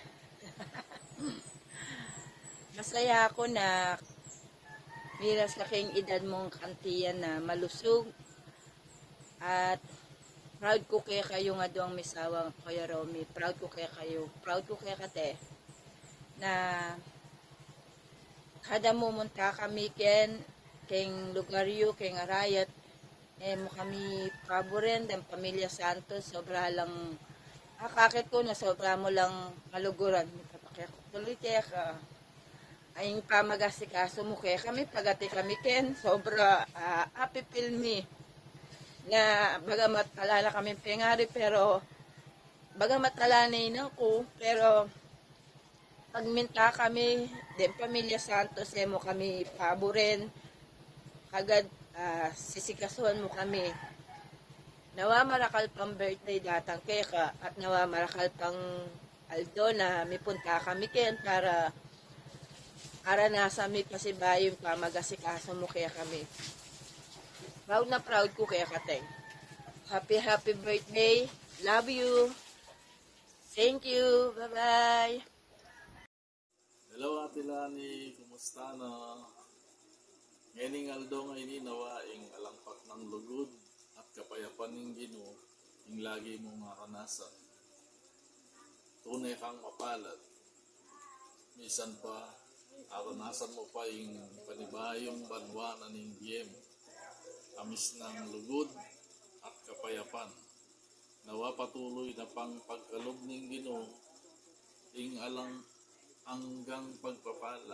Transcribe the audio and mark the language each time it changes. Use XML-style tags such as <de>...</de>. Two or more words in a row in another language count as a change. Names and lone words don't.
<pam>Masaya ako na miras ka kayong edad mong kantiyan na malusog at proud ko kaya kayo nga doang misawang Kuya Romy. Proud ko kaya kayo. Proud ko kaya kate na kada mumunta kami keng lugar yu, keng arayat, mo kami paboren, dan pamilya Santos, sobra lang, kakit ko na sobra mo lang kaluguran. Tuloy kaya ka, ay pamagasikaso mo kaya kami, pagati kami sobra happy feel me, na bagamat alala kami pengari, pero bagamat alanay na ko, pero pagminta kami, din pamilya Santos, mo kami paboren, kagad sisikasuhan mo kami. Nawa marakal pang birthday datang kaya at nawa marakal pang Aldo na may punta kami para nasa mi pasibayo pa magasikaso mo kaya kami. Proud na proud ko kaya kateng.</pam> <en>Happy birthday. Love you. Thank you. Bye-bye.</en> <pam>Hello Ate Lani, kumusta na? Ngayon Aldo ngayon nawaing alangpak ng lugod at kapayapan ng Ginoo yung lagi mong maranasan. Tunay kang mapalad. Misan pa, aranasan mo pa yung panibayong banwa na ng Diyem. Amis ng lugod at kapayapan. Nawa patuloy na pang pagkalob ng Ginoo ing alang hanggang pagpapala.</pam>